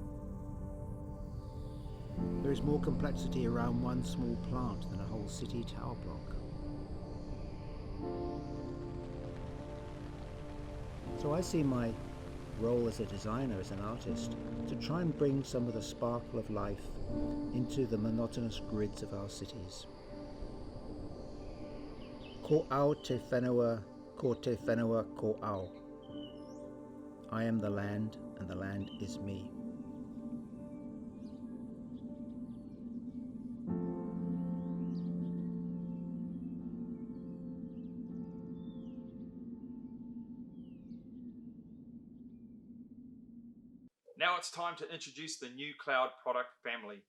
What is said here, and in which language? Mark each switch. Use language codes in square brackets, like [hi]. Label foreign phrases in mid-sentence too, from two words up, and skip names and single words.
[en] There is more complexity around one small plant than a whole city tower block. So I see my role as a designer, as an artist, to try and bring some of the sparkle of life into the monotonous grids of our cities. [mi] Ko au te whenua, ko te whenua ko au. [en] I am the land, and the land is me. Now it's time to introduce the new Cloud product family.